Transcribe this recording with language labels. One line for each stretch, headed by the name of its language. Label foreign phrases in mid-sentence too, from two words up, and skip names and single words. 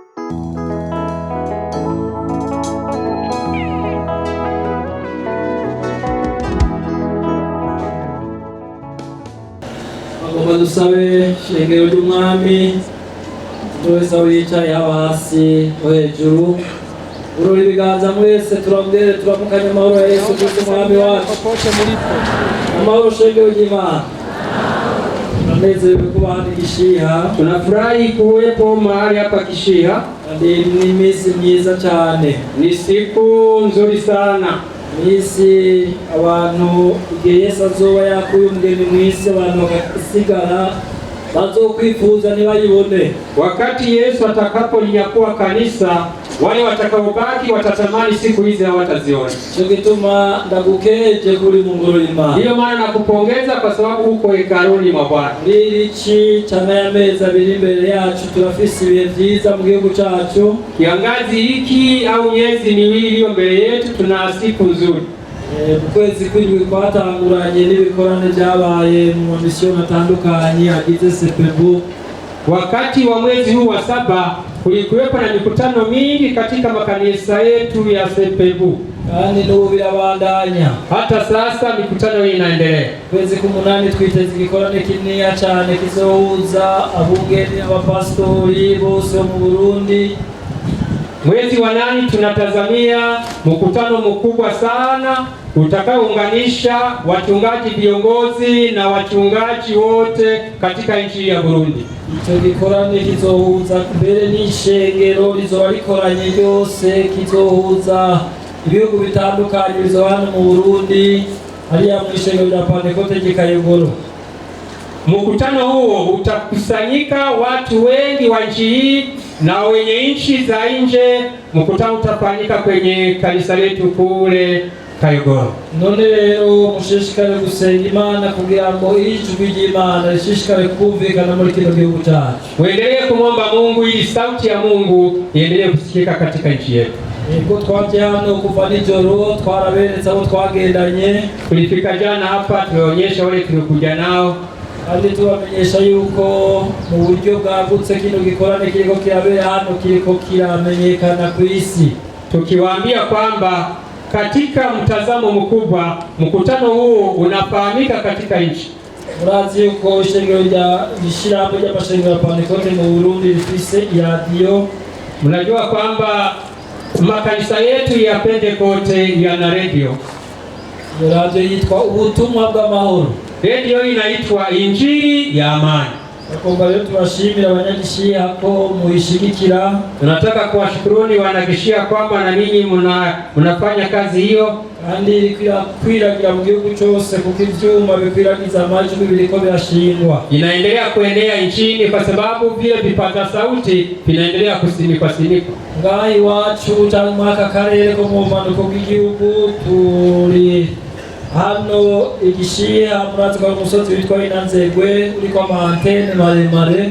Rundi: dusabe shengero ry'umwami wese aho yicaye haba hasi ho hejuru ururi ibiganza mwese turambere turamukanye amahoro ya Yesu Kristo umwami wacu. Amahoro shengero ry'Imana. Tunanezerewe kuba hano Kishiha.
Swahili: Tunafurahi kuwepo mahali hapa Kishiha.
Rundi: Ni misi myiza cyane.
Swahili: Ni siku nzuri sana.
Rundi: Misi abantu igihe Yesu azoba yakuye umugeni mwisi abantu bagasigara bazokwifuza nibayibone.
Swahili: Wakati Yesu atakapolinyakuwa kanisa, wale watakaobaki watatamani siku hizi hawataziona.
Rundi: Cyo gituma ndagukeje kuri mungoro Imana.
Swahili: Ndiyo maana nakupongeza kwa sababu uko hekaluni mwa Bwana.
Rundi: Lilichi cyane y'amezi abiri imbere yacu turafise ibihe byiza mu gihugu cyacu.
Swahili: Kiangazi hiki au miezi miwili iliyo mbele yetu tuna siku nzuri.
Rundi: Kwezi kw'indwi kwatanguranye n'ibikorane byabaye mu misiyo atandukanye agize Sepebu.
Swahili: Wakati wa mwezi huu wa 7 kulikuwepo na mikutano mingi katika makanisa yetu ya Sepebu.
Rundi: Kandi n'ubu birabandanya.
Swahili: Hata sasa mikutano hii inaendelea.
Rundi: Kwezi k'umunani twiteze igikorane kinini cyane kizohuza abungeri abapastori bose mu Burundi.
Swahili: Mwezi wa 8 tunatazamia mkutano mkubwa sana utakaounganisha wachungaji viongozi na wachungaji wote katika nchi ya Burundi.
Rundi: Icyo gikorane kizohuza mbere n'ishengero rizoba rikoranye ryose, kizohuza ibihugu bitandukanye bizoba hano mu Burundi hariya mu ishengero rya Pentecote Kayogoro.
Swahili: Mkutano huo utakusanyika watu wengi wa nchi hii na wenye nchi za nje. Mkutano utafanyika kwenye kanisa letu kule Kayogoro.
Rundi: None rero mushishikare gusenga Imana kugira ngo ijwi ry'Imana rishishikare kumvikana muri kino gihugu cyacu.
Swahili: Muendelee kumwomba Mungu ili sauti ya Mungu iendelee kusikika katika nchi yetu.
Rundi: Ego twaje hano kuva nijoro twaraberetse aho twagendanye.
Swahili: Tulifika jana hapa tulionyesha wale tulikuja nao.
Rundi: Kandi tubamenyesha yuko mu buryo bwagutse kino gikorane kiriko kirabera hano kiriko kiramenyekana ku isi.
Swahili: Tukiwaambia kwamba katika mtazamo mkubwa mkutano huu unafahamika katika nchi.
Rundi: Murazi yuko ishengero rya Gishirahamwe ry'amashengero ya Pentecote mu Burundi rifise radio.
Swahili: Mnajua kwamba makanisa yetu ya Pentecote yana radio.
Rundi: Radio yitwa Ubutumwa bw'Amahoro.
Swahili: Radio inaitwa Injili ya Amani.
Rundi: Nakomba leo tunashimira abanyagishiha ko muishigikira.
Swahili: Tunataka kuwashukuruni wanagishia kwamba na ninyi mnafanya kazi hiyo.
Rundi: Kandi kwiragira mu gihugu cyose kuko ivyuma bikwiragiza amajwi biriko birashingwa.
Swahili: Inaendelea kuenea nchini kwa sababu vile vipaza sauti vinaendelea kusimikwa.
Rundi: Ngahi wacu cyangwa mwaka karere ko mu manuko bw'igihugu turi hano Igishiha. Murazi kwa umusozi witwa Inanzegwe uriko amantene maremare.